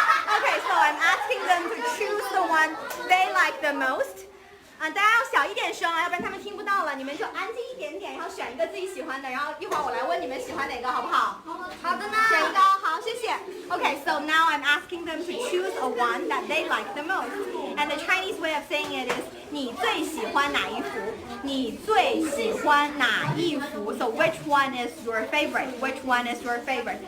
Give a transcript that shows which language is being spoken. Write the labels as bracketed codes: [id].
[en] Okay, so I'm asking them to choose the one they like the most. [zh] 大家要小一点声啊，要不然他们听不到了。你们就安静一点点，然后选一个自己喜欢的，然后一会儿我来问你们喜欢哪个，好不好？好的呢。选一个，好，谢谢。 [en] Okay, so now I'm asking them to choose a one that they like the most. And the Chinese way of saying it is [zh] 你最喜欢哪一幅？你最喜欢哪一幅 [en] ？So which one is your favorite? Which one is your favorite?